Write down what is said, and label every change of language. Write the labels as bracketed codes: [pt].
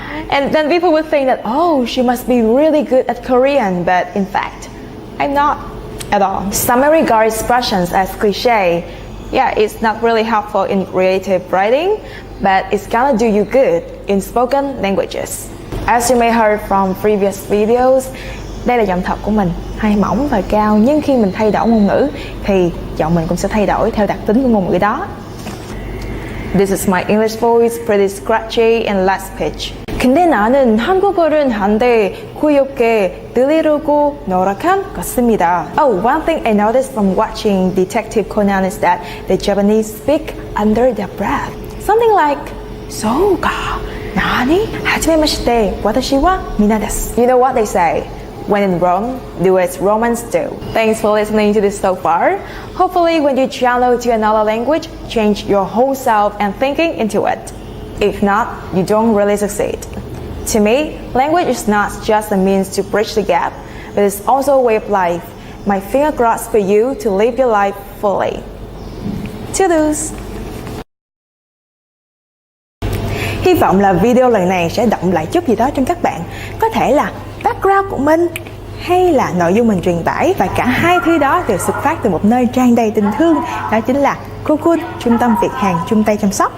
[en] And then people would think that, oh, she must be really good at Korean, but in fact, I'm not at all. Some may regard expressions as cliche. Yeah, it's not really helpful in creative writing, but it's gonna do you good in spoken languages. As you may heard from previous videos, [vi] đây là giọng thật của mình, hay mỏng và cao, nhưng khi mình thay đổi ngôn ngữ thì giọng mình cũng sẽ thay đổi theo đặc tính của ngôn ngữ đó. [en] This is my English voice, pretty scratchy and less pitch. [ko] 근데 나는 한국어를 한데 귀엽게 들리려고 노력한 것입니다. [en] Oh, one thing I noticed from watching Detective Conan is that the Japanese speak under their breath. Something like, [ja] そうか、何? 初めまして、私はミナです. [en] You know what they say? When in Rome, do as Romans do. Thanks for listening to this so far. Hopefully when you travel to another language, change your whole self and thinking into it. If not, you don't really succeed. To me, language is not just a means to bridge the gap, but it's also a way of life. My finger crossed for you to live your life fully. Toodles! [vi] Hy vọng là video lần này sẽ động lại chút gì đó trong các bạn. Có thể là background của mình, hay là nội dung mình truyền tải, và cả hai thứ đó đều xuất phát từ một nơi tràn đầy tình thương, đó chính là Kpop, trung tâm Việt Hàn chung tay chăm sóc.